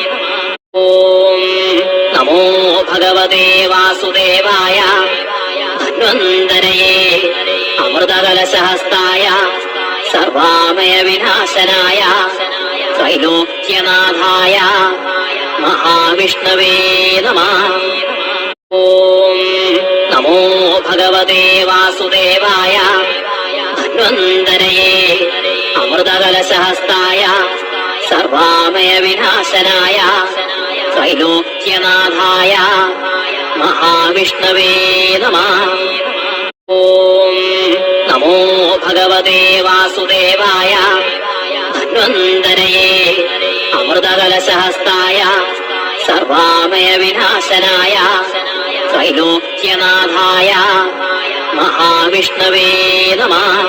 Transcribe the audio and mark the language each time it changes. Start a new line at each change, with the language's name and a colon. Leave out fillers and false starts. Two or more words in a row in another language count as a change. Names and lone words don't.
Sanskrit: ഓം നമോ ഭഗവതേ വാസുദേവായ ധന്വന്തരയേ അമൃതകലശഹസ്തായ സർവാമയ വിനാശനായ ത്രൈലോക്യനാഥായ മഹാവിഷ്ണവേ നമഃ. ഓം നമോ ഭഗവതേ വാസുദേവായ ധന്വന്തരയേ അമൃതകലശഹസ്തായ സർവാമയ വിനാശനായ त्रैलोक्यनाथाय महाविष्णवे नमः। ॐ नमो भगवते वासुदेवाय धन्वन्तरये अमृतकलशहस्ताय सर्वामयविनाशनाय त्रैलोक्यनाथाय महाविष्णवे नमः।